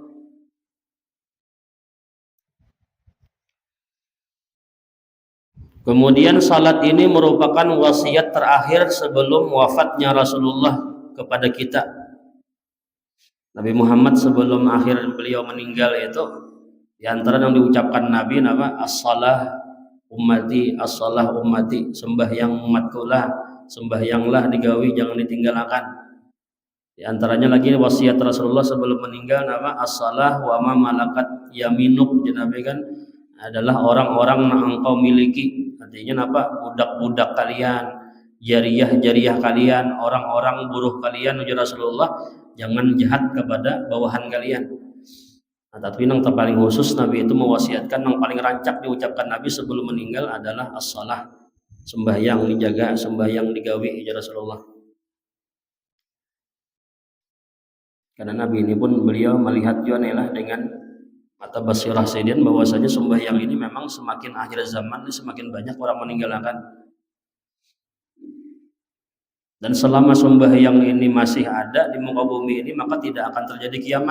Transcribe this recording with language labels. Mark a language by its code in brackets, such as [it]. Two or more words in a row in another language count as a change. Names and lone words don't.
[id] Kemudian salat ini merupakan wasiat terakhir sebelum wafatnya Rasulullah kepada kita. Nabi Muhammad sebelum akhir beliau meninggal itu, di antara yang diucapkan Nabi nama [ar] as-salah ummati, as-salah ummati, [id] sembahyang umatku lah, sembahyanglah digawi jangan ditinggalkan. Di antaranya lagi wasiat Rasulullah sebelum meninggal nama [ar] as-salah wa ma malakat yaminuk, [id] Nabi kan adalah orang-orang yang engkau miliki. Artinya apa? Budak-budak kalian, jariyah-jariyah kalian, orang-orang buruh kalian, ujar Rasulullah, jangan jahat kepada bawahan kalian. Nah, tapi yang terpaling khusus Nabi itu mewasiatkan, yang paling rancak diucapkan Nabi sebelum meninggal adalah as-salah, sembahyang dijaga, sembahyang digawi, ujar Rasulullah. Karena Nabi ini pun beliau melihat juga dengan mata basirah sidin bahwasanya sembahyang ini memang semakin akhir zaman ini semakin banyak orang meninggalkan. Dan selama sembahyang ini masih ada di muka bumi ini, maka tidak akan terjadi kiamat.